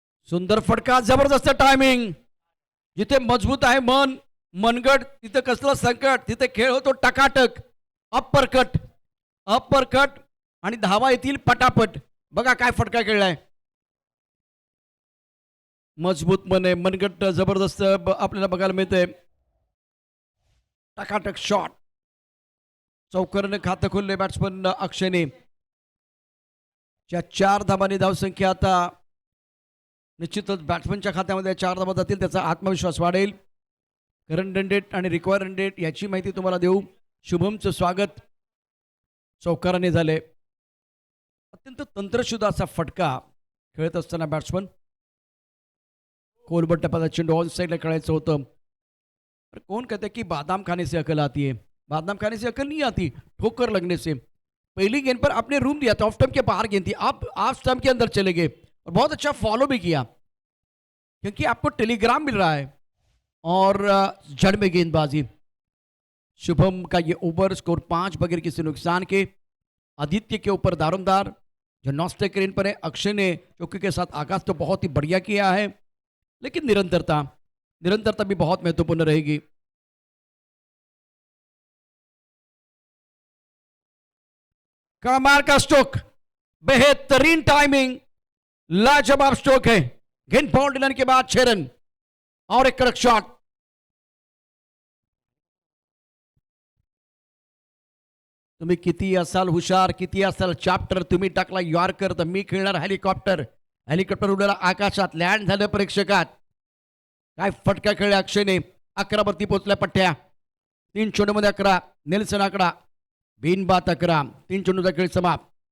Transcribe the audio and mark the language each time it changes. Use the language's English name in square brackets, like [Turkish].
[Marathi] सुंदर फटका, जबरदस्त टायमिंग। जिथे मजबूत आहे मनगट, तिथे कसलं संकट, तिथे खेळ होतो टकाटक। अप्पर कट अपर कट आणि धावा येतील पटापट. बघा काय फटका खेळलाय. मजबूत मनगट्ट जबरदस्त आपल्याला बघायला मिळतंय. टकाटक शॉट. चौकरने खातं खोलले बॅट्समन अक्षयने. ज्या 4 धाबांनी धावसंख्या आता निश्चितच बॅट्समनच्या खात्यामध्ये 4 धाबा जातील, त्याचा आत्मविश्वास वाढेल. करंट रन रेट आणि रिक्वायर रन रेट याची माहिती तुम्हाला देऊ. शुभमचं स्वागत. चौकाराने झाले. अत्यंत तंत्रशुद्ध असा फटका खेळत असताना बॅट्समन कोलबट टप्प्याचा चेंडू ऑन साइडला खेळायचं होतं. [Hindi] कौन कहते कि बादाम खाने से अकल आती है, बादाम खाने से अकल नहीं आती, ठोकर लगने से. पहली गेंद पर आपने रूम दिया था, ऑफ स्टंप के बाहर गेंद थी, आप ऑफ स्टंप के अंदर चले गए और बहुत अच्छा फॉलो भी किया क्योंकि आपको टेलीग्राम मिल रहा है. और जड़ में गेंदबाजी. शुभम का ये ओवर स्कोर 5 बगैर किसी नुकसान के. आदित्य के ऊपर दारोमदार जो नॉस्टे क्रेन पर है. अक्षय ने चौके के साथ आगाज तो बहुत ही बढ़िया किया है, लेकिन निरंतरता भी बहुत महत्वपूर्ण रहेगी. कमाल का स्ट्रोक, बेहतरीन टाइमिंग, लाजवाब स्ट्रोक है. गेंद बाउंड्री लाइन के बाद 6 रन और एक कड़क शॉट. [Marathi] तुम्ही किती असाल हुशार, किती असाल चॅप्टर, तुम्ही टाकला यॉर्कर तर मी खेळणार हेलिकॉप्टर. हेलिकॉप्टर उडाला आकाशात, लँड झालं प्रेक्षकात. काय फटका खेळला अक्षयने. 11 वरती पोहोचल्या पट्ट्या. 3 चेंडूमध्ये 11. नेल्सन आकडा बिनबाद 11. 3 चेंडूचा खेळ समाप्त.